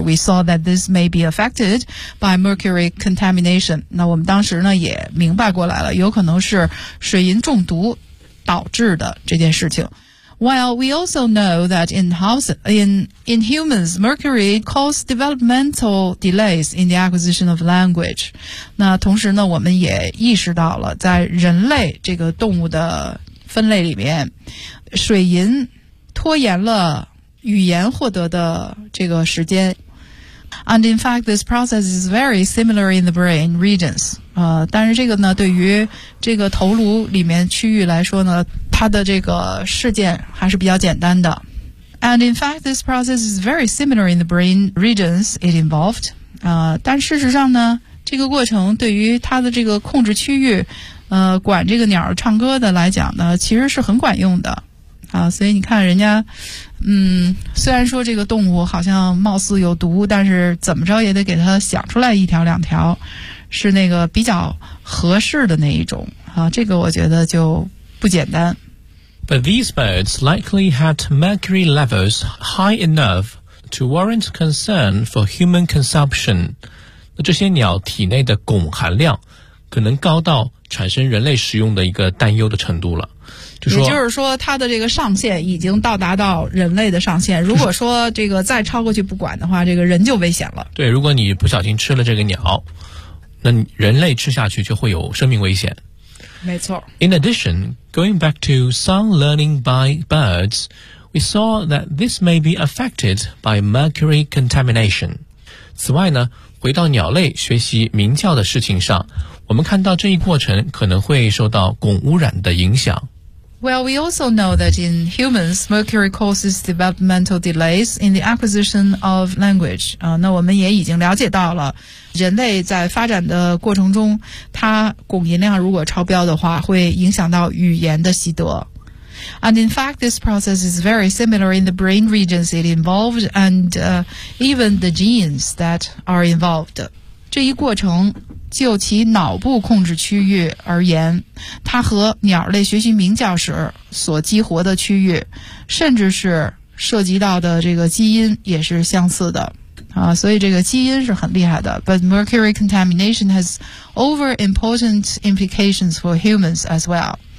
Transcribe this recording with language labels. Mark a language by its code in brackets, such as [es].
[en] We saw that this may be affected by mercury contamination. [zh] 那我们当时呢也明白过来了，有可能是水银中毒导致的这件事情。 [en] While we also know that in humans, mercury causes developmental delays in the acquisition of language. [zh] 那同时呢，我们也意识到了，在人类这个动物的分类里面，水银拖延了语言获得的这个时间。 [en] And in fact, this process is very similar in the brain regions. [zh] 但是这个呢，对于这个头颅里面区域来说呢，它的这个事件还是比较简单的。 [en] And in fact, this process is very similar in the brain regions it involved. [zh] 但事实上呢，这个过程对于它的这个控制区域，管这个鸟唱歌的来讲呢，其实是很管用的。啊，所以你看人家，虽然说这个动物好像貌似有毒，但是怎么着也得给它想出来一条两条，是那个比较合适的那一种啊。这个我觉得就不简单。 [en] But these birds likely had mercury levels high enough to warrant concern for human consumption. [zh] 那这些鸟体内的汞含量可能高到产生人类食用的一个担忧的程度了。也就是说它的这个上限已经到达到人类的上限，如果说这个再超过去不管的话，这个人就危险了。对，如果你不小心吃了这个鸟，那人类吃下去就会有生命危险。没错。 [en] In addition, going back to song learning by birds, we saw that this may be affected by mercury contamination. [zh] 此外呢，回到鸟类学习鸣叫的事情上，我们看到这一过程可能会受到汞污染的影响。 [en] Well, we also know that in humans, mercury causes developmental delays in the acquisition of language. [zh] 那我们也已经了解到了，人类在发展的过程中，它汞银量如果超标的话，会影响到语言的习得。 [en] And in fact, this process is very similar in the brain regions it involved and even the genes that are involved. [zh] 这一过程就其脑部控制区域而言，它和鸟类学习鸣叫时所激活的区域，甚至是涉及到的这个基因也是相似的啊，所以这个基因是很厉害的。 [en] But mercury contamination has over important implications for humans as well.